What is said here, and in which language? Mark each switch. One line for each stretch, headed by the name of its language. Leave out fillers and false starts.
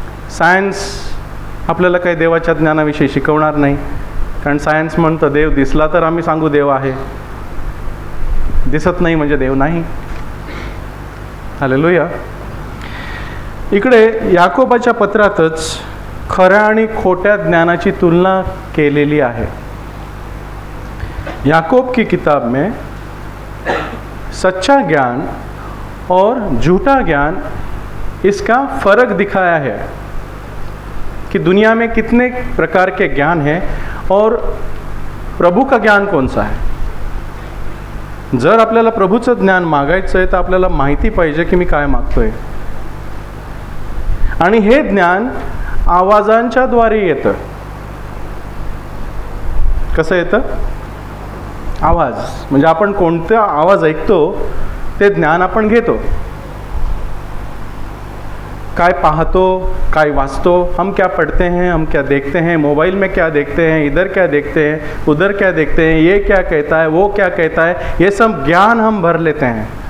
Marathi: Science आपल्याला काही देवाच्या ज्ञानाविषयी शिकवणार नाही, कारण सायन्स म्हणतं देव दिसला तर आम्ही सांगू देव आहे, दिसत नाही म्हणजे देव नाही. हालेलुया. इकडे याकोबाच्या पत्रातच खऱ्या आणि खोट्या ज्ञानाची तुलना केलेली आहे.
Hindi: याकोब की किताब में सच्चा ज्ञान और झूठा ज्ञान, इसका फ़र्क दिखाया है कि दुनिया में कितने प्रकार के ज्ञान हैं और प्रभु का ज्ञान कौन सा है.
Marathi: जर आपल्याला प्रभूचं ज्ञान मागायचं आहे, तर आपल्याला माहिती पाहिजे की मी काय मागतोय. आणि हे ज्ञान आवाजांच्या द्वारे येतं. कसं येतं? आवाज. म्हणजे आपण कोणता आवाज ऐकतो ते ज्ञान आपण घेतो. काय पाहतो, काय वाचतो,
Hindi: हम क्या पढ़ते हैं, हम क्या देखते हैं, मोबाइल में क्या देखते हैं, इधर क्या देखते हैं, उधर क्या देखते हैं, ये क्या कहता है, वो क्या कहता है, ये सब ज्ञान हम भर लेते हैं.